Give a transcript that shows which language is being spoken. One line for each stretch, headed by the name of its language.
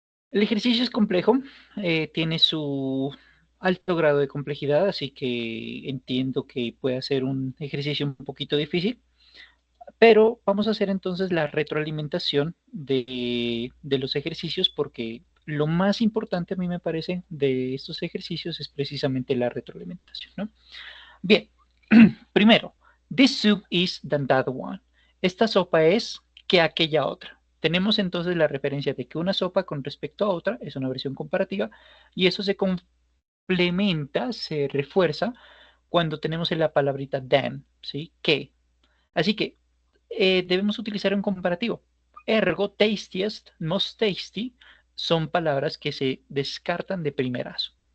Spanish: El ejercicio es complejo, tiene su alto grado de complejidad, así que entiendo que puede ser un ejercicio un poquito difícil, pero vamos a hacer entonces la retroalimentación de los ejercicios porque lo más importante a mí me parece de estos ejercicios es precisamente la retroalimentación, ¿no? Bien, primero,
English: this soup is than that one.
Spanish: Esta sopa es que aquella otra. Tenemos entonces la referencia de que una sopa con respecto a otra es una versión comparativa y eso se complementa, se refuerza cuando tenemos en la palabrita than, ¿sí? Que. Así que debemos utilizar un comparativo. Ergo, tastiest, most tasty son palabras que se descartan de primerazo.